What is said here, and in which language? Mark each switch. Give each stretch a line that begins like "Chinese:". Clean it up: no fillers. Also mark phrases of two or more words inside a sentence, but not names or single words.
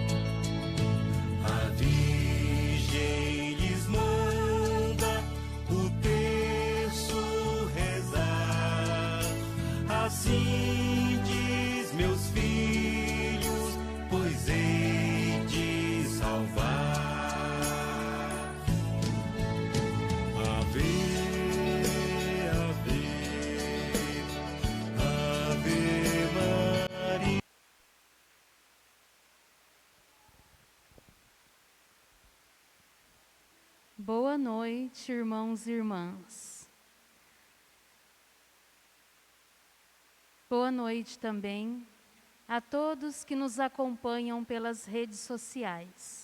Portuguese: A Virgem lhes manda o terço rezar. Assim diz, meus filhos, pois hei de salvar. Ave, ave, ave Maria. Boa noite, irmãos e irmãs. Boa noite também a todos que nos acompanham pelas redes sociais.